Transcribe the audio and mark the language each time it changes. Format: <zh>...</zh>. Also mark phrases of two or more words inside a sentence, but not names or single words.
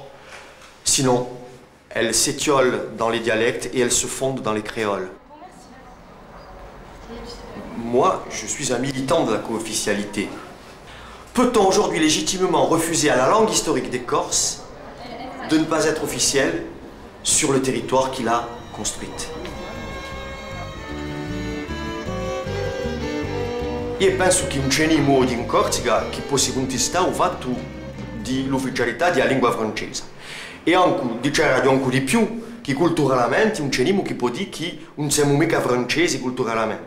<fr>Sinon, elle s'étiole dans les dialectes et elle se fonde dans les créoles. Moi, je suis un militant de la co-officialité. Peut-on aujourd'hui légitimement refuser à la langue historique des Corses de ne pas être officielle sur le territoire qu'il a construite?</fr> <it>Io penso che non c'è modo in Corsica che possa contestare il fatto dell'ufficialità della lingua francese. E anche, dicere anche di più, che culturalmente non c'è nessuno che può dire che non siamo mica francesi culturalmente.</it>